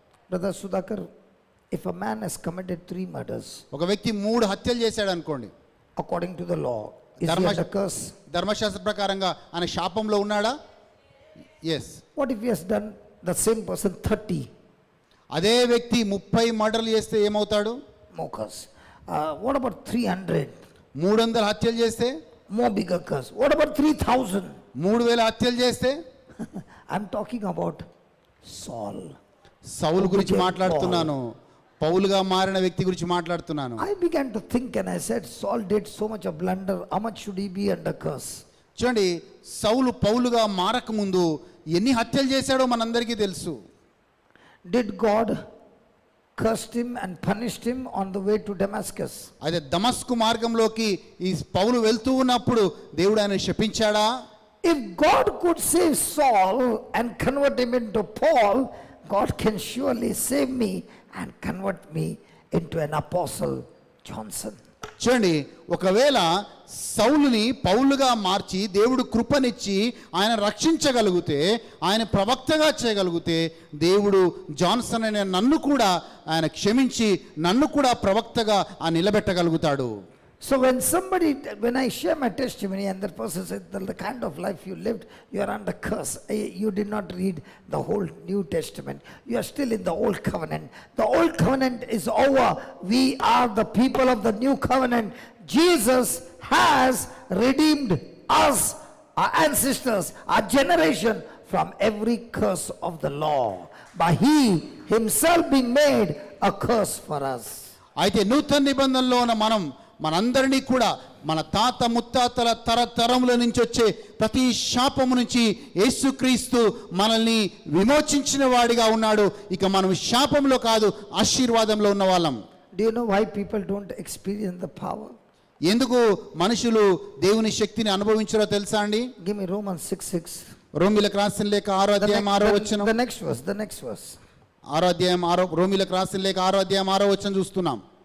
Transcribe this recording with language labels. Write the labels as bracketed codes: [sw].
[en] Brother Sudhakar, if a man has committed 3 murders, [te] ఒక వ్యక్తి 3 హత్యలు చేశాడు అనుకోండి, [en] according to the law, is he under curse? [te] ధర్మశాస్త్ర ప్రకారంగా ఆయన శాపంలో ఉన్నాడా? [en] Yes. What if he has done the same person 30? [te] అదే వ్యక్తి 30 మర్డర్లు చేస్తే ఏమవుతాడు? [en] More curse. What about 300? [te] 300 హత్యలు చేస్తే? [en] More bigger curse. What about 3,000? [te] 3000 హత్యలు చేస్తే? [en] I'm talking about Saul. [te] సౌలు గురించి మాట్లాడుతున్నాను. పౌలుగా మారిన వ్యక్తి గురించి మాట్లాడుతున్నాను. [en] I began to think and I said, Saul did so much of blunder. How much should he be under curse? [te] చూడండి, సౌలు పౌలుగా మారక ముందు ఎన్ని హత్యలు చేశాడో మనందరికీ తెలుసు. [en] Did God cursed him and punished him on the way to Damascus? [te] అయితే దమస్కు మార్గంలోకి ఈ పౌలు వెళ్తూ ఉన్నప్పుడు దేవుడు ఆయన శపించాడా? [en] If God could save Saul and convert him into Paul, God can surely save me and convert me into an apostle Johnson. [te] చూడండి, ఒకవేళ సౌలుని పౌలుగా మార్చి దేవుడు కృపనిచ్చి ఆయన రక్షించగలిగితే, ఆయన ప్రవక్తగా చేయగలిగితే, దేవుడు జాన్సన్ అనే నన్ను కూడా ఆయన క్షమించి నన్ను కూడా ప్రవక్తగా నిలబెట్టగలుగుతాడు. [en] So when I share my testimony and that person said, the kind of life you lived, you are under curse. You did not read the whole New Testament. You are still in the Old Covenant. The Old Covenant is over. We are the people of the New Covenant. Jesus has redeemed us, our ancestors, our generation from every curse of the law, by he himself being made a curse for us. [te] అయితే నూతన నిబంధనలో మనందరినీ కూడా మన తాత ముత్తాతల తరతరముల నుంచి వచ్చే ప్రతి శాపము నుంచి యేసుక్రీస్తు మనల్ని విమోచించిన వాడిగా ఉన్నాడు. ఇక మనం శాపంలో కాదు, ఆశీర్వాదంలో ఉన్న వాళ్ళం. [en] Do you know why people don't experience the power? [te] ఎందుకు మనుషులు దేవుని శక్తిని అనుభవించారో తెలుసా అండి? [en] Give me Romans 6:6. [te] రోమీయులకు రాసిన లేఖ 6వ అధ్యాయం 6వ వచనం. [en] The next verse. [te] 6వ అధ్యాయం 6 రోమీయులకు రాసిన లేఖ 6వ అధ్యాయం 6వ వచనం చూస్తున్నాం.